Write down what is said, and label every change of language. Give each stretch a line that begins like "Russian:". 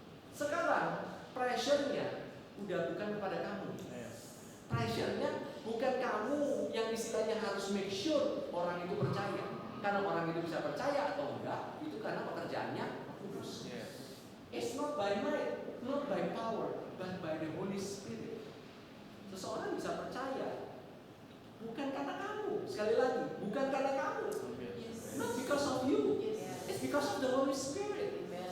Indonesian: Sekarang pressure-nya udah bukan kepada kamu. Pressure-nya bukan kamu yang istilahnya harus
English: make sure
Indonesian: orang itu percaya. Karena orang itu bisa percaya atau enggak, itu karena pekerjaannya kudus.
English: It's not by might, not by power, but by the Holy Spirit.
Indonesian: Seseorang bisa percaya bukan karena kamu. Sekali lagi, bukan karena kamu.
English: Not because of you. It's because of the Holy Spirit.